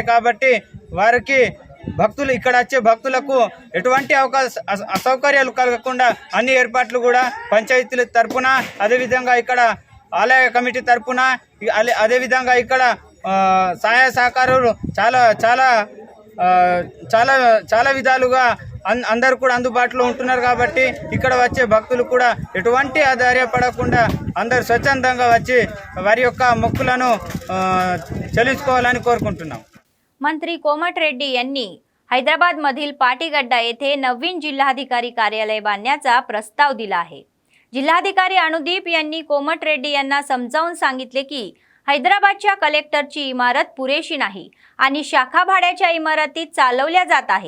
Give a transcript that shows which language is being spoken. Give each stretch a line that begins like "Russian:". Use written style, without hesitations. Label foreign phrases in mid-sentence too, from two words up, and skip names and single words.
Telugu: కాబట్టి వారికి భక్తులు ఇక్కడ వచ్చే భక్తులకు ఎటువంటి అసౌకర్యాలు కలగకుండా అన్ని ఏర్పాట్లు కూడా పంచాయతీల తరపున, అదేవిధంగా ఇక్కడ ఆలయ కమిటీ తరపున, అదేవిధంగా ఇక్కడ సహాయ సహకారాలు చాలా చాలా చాలా చాలా విధాలుగా అందరూ కూడా అందుబాటులో ఉంటున్నారు. కాబట్టి ఇక్కడ వచ్చే భక్తులు కూడా ఎటువంటి ఆధారపడకుండా అందరు స్వచ్ఛందంగా వచ్చి వారి యొక్క మొక్కులను చెల్లించుకోవాలని कोरुకుంటున్నాం.
Marathi: मंत्री कोमटिरेड्डी यांनी हैदराबाद मधील पाटीगड्डा येथे नवीन जिल्हाधिकारी कार्यालय बांधण्याचा प्रस्ताव दिला आहे. जिल्हाधिकारी अनुदीप यांनी कोमटिरेड्डी यांना समजावून सांगितले की हैदराबादच्या कलेक्टरची इमारत पुरेशी नाही आणि शाखा भाड्याच्या इमारतीत चालवल्या जात आहे.